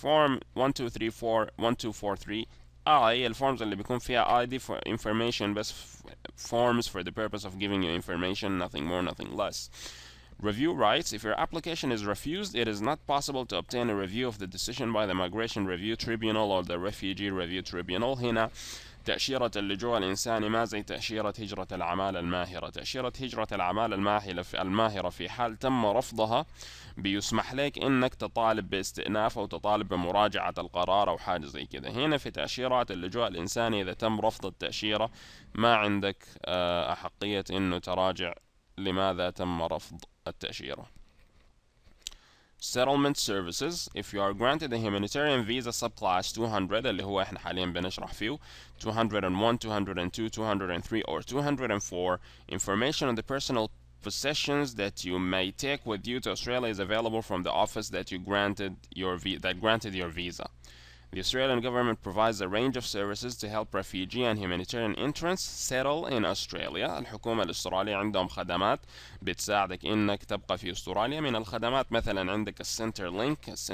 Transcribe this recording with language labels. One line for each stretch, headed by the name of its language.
English: Form 1243
Arabic: الفورمز اللي بيكون فيها
English: ID for information بس forms for the purpose of giving you information, nothing more, nothing less. Review rights. If your application is refused, it is not possible to obtain a review of the decision by the Migration Review Tribunal or the Refugee Review Tribunal.
Arabic: هنا تأشيرة اللجوء الإنساني ما زي تأشيرة هجرة الأعمال الماهرة. تأشيرة هجرة الأعمال الماهرة في حال تم رفضها بيسمح لك إنك تطالب باستئناف أو تطالب بمراجعة القرار أو حاجة زي كده. هنا في تأشيرات اللجوء الإنساني إذا تم رفض التأشيرة ما عندك أحقية إنه تراجع لماذا تم رفض التأشيرة.
English: Settlement services. If you are granted a humanitarian visa subclass 200
Arabic: اللي هو احنا حاليا بنشرح فيه
English: 201, 202, 203 or 204, information on the personal possessions that you may take with you to Australia is available from the office that granted your visa. The Australian government provides a range of services to help refugee and humanitarian entrants settle in Australia.
Arabic: الحكومة الأسترالية عندهم خدمات بتساعدك إنك تبقى في أستراليا. من الخدمات مثلا عندك السنتر لينك